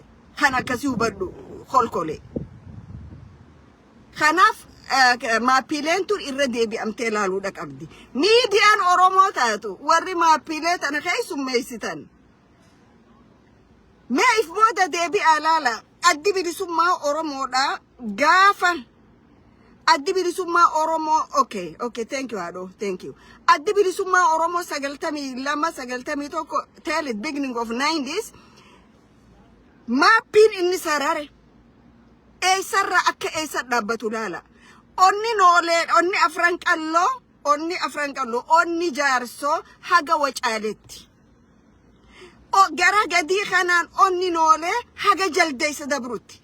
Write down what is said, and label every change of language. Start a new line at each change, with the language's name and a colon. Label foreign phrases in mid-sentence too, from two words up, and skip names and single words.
Oromo: Kan akkasii hubadhu kolkolee. Kanaaf maappiileen tun irra deebi'amtee ilaaluudha qabdi. Miidiyaan Oromoo taatu warri maappiilee tana keessummeessitan. Mee if booda deebi'aa laala. Addi bilisummaa Oromoodha gaafa. Addi bilisummaa Oromoo,
English: okay, thank you, Ado, thank you. Addi bilisummaa Oromoo 91 till the beginning of 90s.
Oromo: Maappiin inni sarare. Eessarra akka eessa dhaabbatu laala. Onni noolee, onni afran qalloo, onni jaarsoo haga wacaaletti. Gara gadii kanaan onni noolee haga jaldeessa dabrutti.